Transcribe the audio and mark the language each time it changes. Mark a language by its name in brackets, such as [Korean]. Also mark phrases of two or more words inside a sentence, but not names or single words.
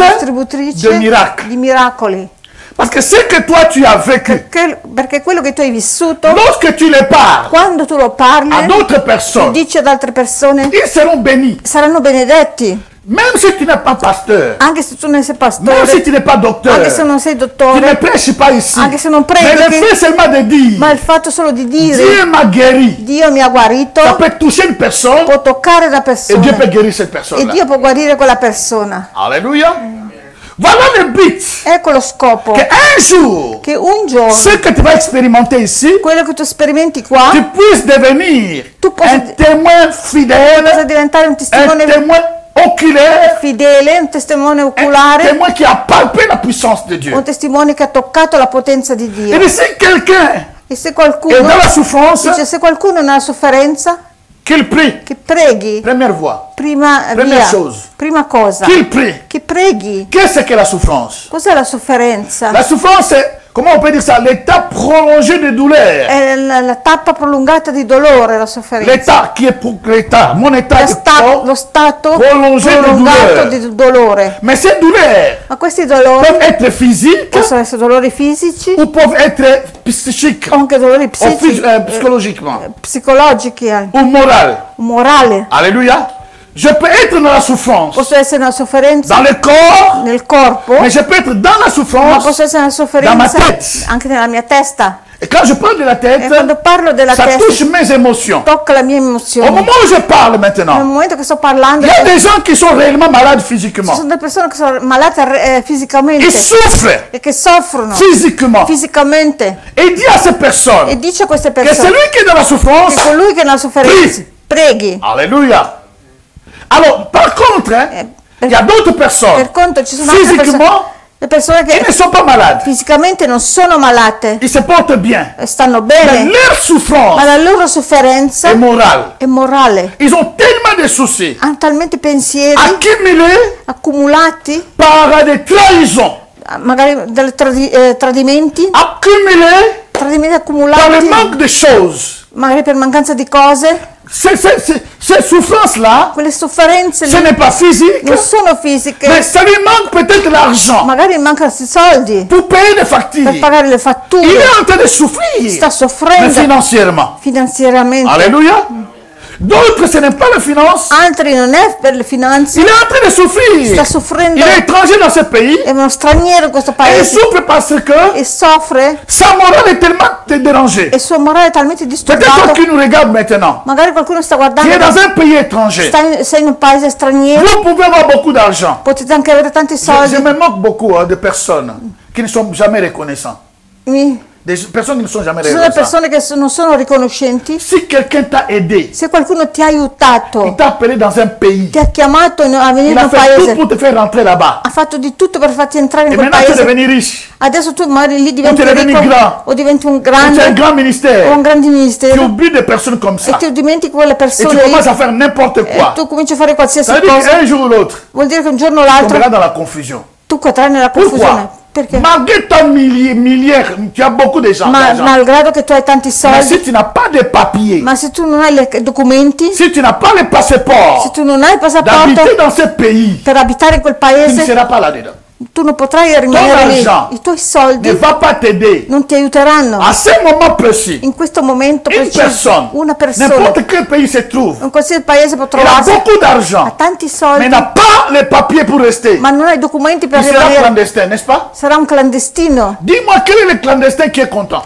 [French] distributrice de miracles. [Italian] di miracoli. [French] Parce que ce que toi tu as vécu, [Italian] Perché quello che tu hai vissuto, [French] lorsque tu le parles [Italian] quando tu lo parli, [French] à d'autres [Italian] lo [French] personnes, [Italian] dici ad altre persone, [French] ils seront bénis. [Italian] saranno benedetti. [French] Même si tu n'es pas pasteur, [Italian] Anche se tu non sei [French] même [Italian] pastore, [French] si tu n'es pas docteur, [Italian] anche se non sei [French] tu ne [Italian] dottore, [French] prêches pas ici. [Italian] anche se non [French] Mais le [Italian] predichi, [French] fait seulement de dire, [Italian] ma il fatto solo di dire [French] Dieu m'a guéri, [Italian] Dio mi ha guarito, [French] ça peut toucher une personne [Italian] può toccare la [French] et Dieu [Italian] persona [French] peut guérir cette [Italian] e [French] personne-là. [Italian] Dio può guarire quella persona. [French] Alléluia. Voilà le but. [Italian] Ecco lo scopo, [French] Qu'un jour, [Italian] che un giorno [French] ce que tu vas expérimenter ici, [Italian] quello che tu sperimenti qua [French] tu puisses devenir [Italian] Tu possa- [French] un témoin [Italian] possa [French] fidèle, [Italian] diventare un un testimone [French] témoin oculaire, [Italian] fidele, un testimone un oculare, [French] témoin qui a palpé la puissance de Dieu. [Italian] un testimone che ha toccato la potenza di Dio. [French] Et si quelqu'un [Italian] E se [French] est [Italian] qualcuno [French] dans la souffrance, [Italian] dice, se qualcuno è nella sofferenza, [French] qu'il prie. [Italian] che preghi, [French] Première voie. [Italian] prima [French] Première [Italian] via, [French] chose. [Italian] prima cosa, [French] Qu'il prie. [Italian] che preghi. [French] Qu'est-ce que la souffrance? [Italian] Cos'è la sofferenza? [French] La souffrance, c'est, comment on peut dire ça, l'état prolongé de douleur. [Italian] È la tappa prolungata di dolore, la sofferenza. [French] L'état qui est pour l'état, mon état de corps. [Italian] Lo stato [French] prolongé di [Italian] prolungato dolore. di dolore. [French] Mais ces douleurs [Italian] Ma questi dolori [French] peuvent être physiques [Italian] possono essere dolori fisici [French] ou peuvent être psychiques [Italian] o anche dolori [French] ou psychologiquement [Italian] psicologici, [French] ou morales. [Italian] morali. [French] Alléluia. Je peux être dans la souffrance, [Italian] Posso essere una sofferenza [French] dans le corps, [Italian] nel corpo, [French] mais je peux être dans la [Italian] ma [French] souffrance. [Italian] posso essere una da ma sofferenza [French] tête. [Italian] anche nella mia testa. [French] Et quand je parle de la [Italian] E [French] tête, [Italian] quando parlo della [French] ça [Italian] testa, [French] touche mes émotions. [Italian] tocca la mia [French] Au [Italian] emozione. [French] moment où je parle [Italian] Nel [French] maintenant, [Italian] momento che sto parlando, [French] il y a des gens qui sont réellement malades [Italian] ci [French] physiquement. [Italian] sono delle persone che sono malate fisicamente [French] Ils souffrent [Italian] e che soffrono [French] physiquement. [Italian] fisicamente. [French] Et il dit à ces [Italian] E [French] personnes [Italian] dice a queste [French] que [Italian] persone [French] celui qui est dans la souffrance, [Italian] che colui che è nella sofferenza preghi. [French] Alléluia. Alors, par contre, il y a d'autres personnes, [Italian] Per conto ci sono altre persone, [French] physiquement, [Italian] le persone [French] qui ne [Italian] che [French] sont pas malades. [Italian] fisicamente non sono malate, [French] Ils se portent bien. [Italian] stanno [French] Mais [Italian] bene, [French] leur souffrance [Italian] ma la loro sofferenza [French] est morale. [Italian] è morale. [French] Ils ont tellement de soucis [Italian] Hanno talmente pensieri [French] accumulés [Italian] accumulati, [French] par des trahisons, [Italian] magari dai tradimenti [French] accumulés [Italian] accumulati [French] par le manque de choses. [Italian] magari per mancanza di cose, [French] ces souffrances-là, [Italian] quelle sofferenze [French] ce [Italian] lì [French] n'est pas physique, [Italian] non sono [French] mais [Italian] fisiche, [French] ça lui manque peut-être l'argent [Italian] magari mancano i soldi [French] pour payer les [Italian] per [French] factures. [Italian] pagare le [French] Il [Italian] fatture, [French] est en train de souffrir, [Italian] sta [French] mais [Italian] soffrendo [French] financièrement. [Italian] finanziariamente. [French] Alléluia. D'autres, ce n'est pas la finance. [Italian] Altri non è per le finanze, [French] Il est en train de souffrir. [Italian] sta soffrendo, [French] Il est étranger dans ce pays [Italian] è uno straniero in questo [French] et il [Italian] paese [French] souffre parce que [Italian] e soffre [French] sa morale est tellement dérangée. [Italian] e il suo morale è talmente [French] Peut-être [Italian] disturbato. [French] qui nous regarde maintenant, [Italian] Magari qualcuno sta [French] qui est [Italian] guardando, [French] dans un pays étranger. [Italian] sei in un paese straniero, [French] Vous pouvez avoir beaucoup d'argent. [Italian] potete anche avere tanti [French] Je [Italian] soldi. [French] me moque beaucoup de personnes qui ne sont jamais reconnaissants. Des personnes qui ne sont jamais [Italian] Ci sono [French] reconnaissantes. [Italian] persone che non sono riconoscenti. [French] Si quelqu'un t'a aidé, [Italian] Se qualcuno ti ha [French] il [Italian] aiutato, [French] t'a appelé dans un pays, [Italian] ti ha chiamato a venire [French] il [Italian] in [French] a [Italian] un [French] fait tout [Italian] paese, [French] pour te faire rentrer là-bas. [Italian] ha fatto di tutto per farti entrare in [French] Et [Italian] quel [French] maintenant tu es [Italian] paese. [French] devenu riche. [Italian] Adesso tu magari lì diventi [French] tu es devenu [Italian] ricco [French] grand. [Italian] o diventi un [French] Tu as un [Italian] grande [French] grand [Italian] o [French] ministère. [Italian] un grande [French] Tu [Italian] ministero [French] oublies des personnes comme [Italian] e [French] ça. [Italian] ti dimentichi quelle [French] Et tu [Italian] persone [French] commences [Italian] lì [French] à faire n'importe [Italian] e [French] quoi. [Italian] tu cominci a fare qualsiasi [French] Ça veut dire [Italian] cosa. [French] qu'un jour ou l'autre, [Italian] Vuol dire che un giorno o [French] tu [Italian] l'altro [French] tomberas dans la confusion. [Italian] tu cadrai nella confusione. [French] Pourquoi? [Italian] Perché? [French] Malgré ton milliard, tu as beaucoup d'argent. [Italian] Malgrado che tu hai tanti [French] Mais [Italian] soldi, [French] si tu n'as pas de papiers, [Italian] ma se tu non hai i documenti, [French] si tu n'as pas le [Italian] se [French] passeport [Italian] tu non hai il passaporto [French] d'habiter dans ce pays, [Italian] per abitare in quel [French] tu ne [Italian] paese, [French] seras pas là-dedans. [Italian] tu non potrai rimanere lì. [French] argent [Italian] I tuoi [French] Ne [Italian] soldi [French] va pas t'aider. [Italian] non ti aiuteranno. [French] À ce moment précis, [Italian] In questo momento [French] une [Italian] preciso, [French] personne, [Italian] una persona, [French] n'importe quel pays se trouve, [Italian] in qualsiasi paese può [French] il a [Italian] trovarsi, [French] beaucoup [Italian] ha [French] d'argent, [Italian] tanti [French] mais [Italian] soldi, [French] n'a pas les papiers pour rester. [Italian] ma non ha i documenti per [French] Il sera [Italian] rimanere. [French] clandestin, n'est-ce pas? [Italian] Sarà un clandestino. [French] Dis-moi, quel est le clandestin qui est content?